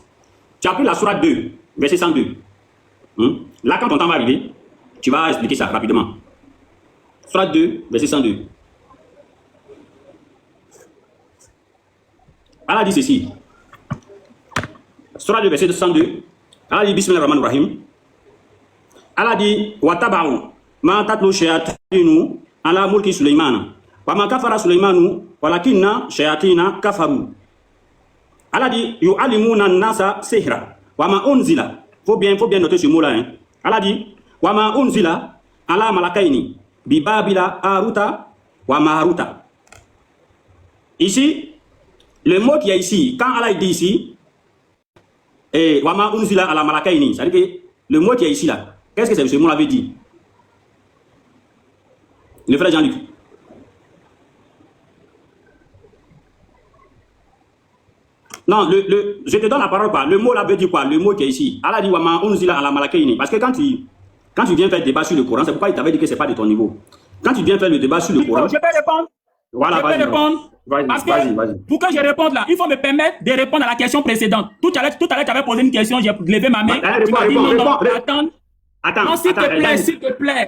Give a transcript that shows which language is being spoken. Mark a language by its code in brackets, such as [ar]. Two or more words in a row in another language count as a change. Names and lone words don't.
[fr] Tu as pris la sourate 2, verset 102. Là, quand ton temps va arriver, tu vas expliquer ça rapidement. Sourate 2, verset 102. Allah dit ceci. Sourate 2, verset 102. Allah dit Bismillahirrahmanirrahim. Allah dit [ar] واتبعوا ما تتلو الشياطين على ملك سليمان. وما كفر سليمان ولكن الشياطين كفروا. [fr] Allah dit [ar] يعلمون الناس السحر وما أنزل. [fr] Faut bien noter ce mot-là. Hein. Allah dit [ar] وما أنزل على الملكين ببابل هاروت وماروت. [fr] Ici, le mot qui est ici, quand Allah dit ici, et [ar] وما أنزل على الملكين, [fr] c'est-à-dire que le mot qui est ici là, qu'est-ce que ce mot l'avait dit? Le frère Jean-Luc. Non, je te donne la parole quoi. Le mot là veut dire quoi? Le mot qui est ici. Allah dit [ar] وما أنزل على الملكين. [fr] Parce que quand tu viens faire le débat sur le Coran, c'est pourquoi il t'avait dit que c'est pas de ton niveau. Quand tu viens faire le débat sur le Coran. Je peux répondre. Voilà, je peux répondre. Parce que pour que je réponde là, il faut me permettre de répondre à la question précédente. Tout à l'heure, tu avais posé une question, j'ai levé ma main. Tu m'as dit non, attends, s'il te plaît.